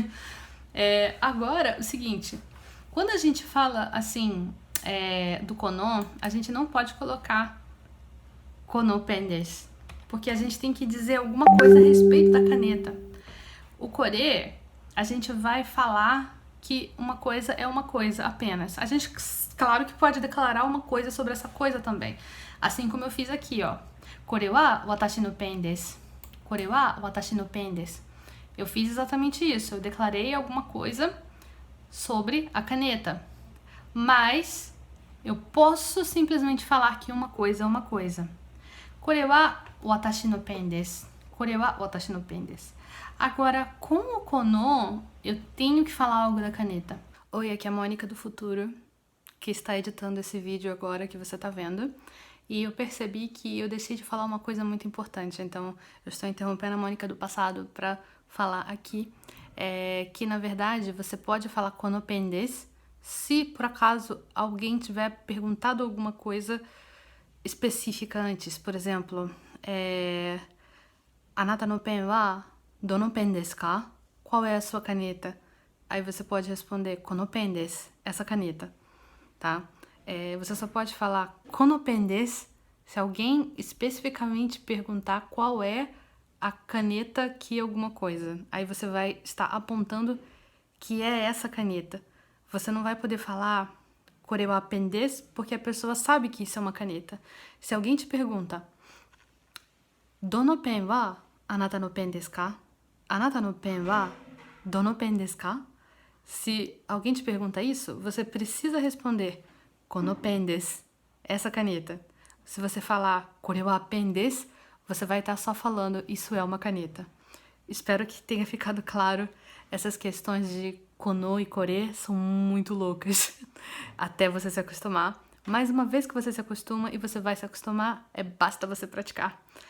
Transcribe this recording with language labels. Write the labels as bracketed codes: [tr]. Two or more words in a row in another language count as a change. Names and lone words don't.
[pt] Agora, o seguinte, quando a gente fala assim do kono, a gente não pode colocar [ja] このペンです, [pt] porque a gente tem que dizer alguma coisa a respeito da caneta. O kore, a gente vai falar que uma coisa é uma coisa apenas. A gente, claro que pode declarar uma coisa sobre essa coisa também. Assim como eu fiz aqui, ó. [ja] これは私のペンです。これは私のペンです. [pt] Eu fiz exatamente isso. Eu declarei alguma coisa sobre a caneta. Mas eu posso simplesmente falar que uma coisa é uma coisa. [ja] これは私のペンです。これは私のペンです. [pt] Agora, com o kono, eu tenho que falar algo da caneta. Oi, aqui é a Mônica do futuro, que está editando esse vídeo agora que você está vendo. E eu percebi que eu deixei de falar uma coisa muito importante, então eu estou interrompendo a Mônica do passado para falar aqui. Que, na verdade, você pode falar [ja] このペンです [pt] se, por acaso, alguém tiver perguntado alguma coisa específica antes. Por exemplo, [ja] あなたのペンはどのペンですか? [pt] Qual é a sua caneta? Aí você pode responder [ja] このペンです, [pt] essa caneta, tá? Você só pode falar [ja] このペンです [pt] se alguém especificamente perguntar qual é a caneta que alguma coisa. Aí você vai estar apontando que é essa caneta. Você não vai poder falar [ja] これはペンです [pt] porque a pessoa sabe que isso é uma caneta. Se alguém te pergunta [ja] どのペンはあなたのペンですか? あなたのペンはどのペンですか? [pt] Se alguém te pergunta isso, você precisa responder [ja] このペンです, [pt] essa caneta. Se você falar [ja] これはペンです, [pt] você vai estar só falando isso é uma caneta. Espero que tenha ficado claro. Essas questões de kono e kore são muito loucas até você se acostumar. Mas uma vez que você se acostuma e você vai se acostumar, basta você praticar.